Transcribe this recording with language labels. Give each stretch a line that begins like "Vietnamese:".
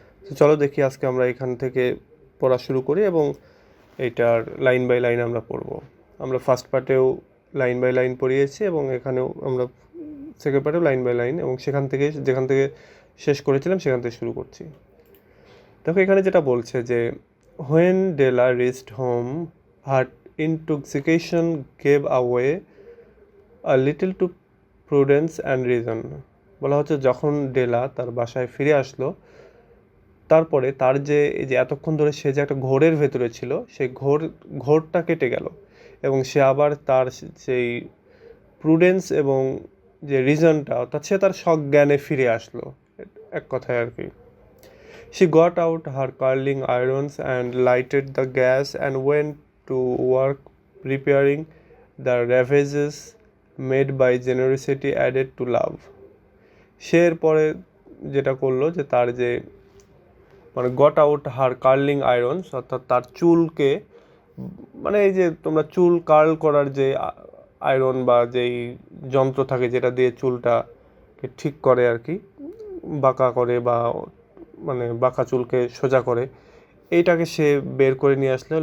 Bangla: তো চলো দেখি আজকে আমরা এখান থেকে পড়া শুরু করি এবং এইটার লাইন বাই লাইন আমরা পড়ব। আমরা ফার্স্ট পার্টেও লাইন বাই লাইন পড়িয়েছি এবং এখানেও আমরা সেকেন্ড পার্টেও লাইন বাই লাইন, এবং যেখান থেকে শেষ করেছিলাম সেখান থেকে শুরু করছি। দেখো এখানে যেটা বলছে যে
English: when Della reached home, her intoxication gave away a little to prudence and reason.
Bangla: বলা হচ্ছে যখন ডেলা তার বাসায় ফিরে আসলো, তারপরে তার যে এই যে এতক্ষণ ধরে সে যে একটা ঘোরের ভেতরে ছিল, সেই ঘোরটা কেটে গেল এবং সে আবার তার সেই প্রুডেন্স এবং যে রিজনটা, অর্থাৎ সে তার সজ্ঞানে ফিরে আসলো, এক কথায় আর কি।
English: She got out her curling irons and lighted the gas and went to work preparing the ravages made by generosity added to love.
Bangla: সে এরপরে যেটা করলো যে তার যে মানে
English: got out her curling irons,
Bangla: অর্থাৎ তার চুলকে, মানে এই যে তোমরা চুল কার্ল করার যে আয়রন বা যেই যন্ত্র থাকে যেটা দিয়ে চুলটাকে ঠিক করে আর কি, বাঁকা করে বা মানে বাঁকা চুলকে সোজা করে, এইটাকে সে বের করে নিয়ে আসলো।